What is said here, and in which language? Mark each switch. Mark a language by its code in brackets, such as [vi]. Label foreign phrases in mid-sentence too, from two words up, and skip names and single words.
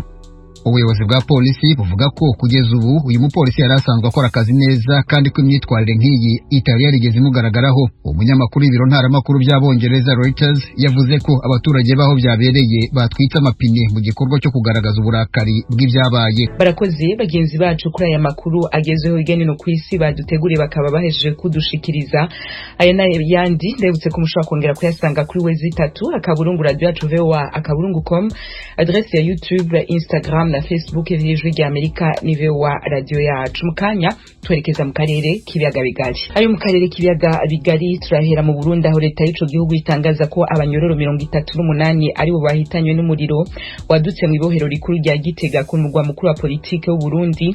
[rw] Ubuyobozi bwa polisi buvuga ko kugeza ubu uyu mupolisi yari asanzwe akora akazi neza kandi ko imyitwarire nk'iyi itari yarigeze imugaragaraho. Umunyamakuru w'ibiro ntaramakuru by'Abongereza Reuters yavuze ko abaturage baho byabereye batwitse amapine mu gikorwa cyo kugaragaza uburakari bw'ibyabaye. [rn] Barakoze bagenzi bacu kuri aya makuru agezeho igene no kwisi baduteguriye bakaba bahejeje kudushikiriza. Aya nayo yandi ndebutse ko mushobora kongera kuyasanga kuri wezi3 akaburungu radio yacu VOA akaburungu.com, adresse ya YouTube, Instagram na Facebook y'Ijwi ry'Amerika ni VOA radio yacu. Mukanya twerekeza mu karere k'ibiyaga bigari. Ayo mu karere k'ibiyaga bigari turahera mu Burundi aho leta y'ico gihugu itangaza ko abanyororo 38 ari bo bahitanywe n'umuriro wadutse mu ibohero rikuru rya Gitega ku mugwa mukuru wa politike w'u Burundi.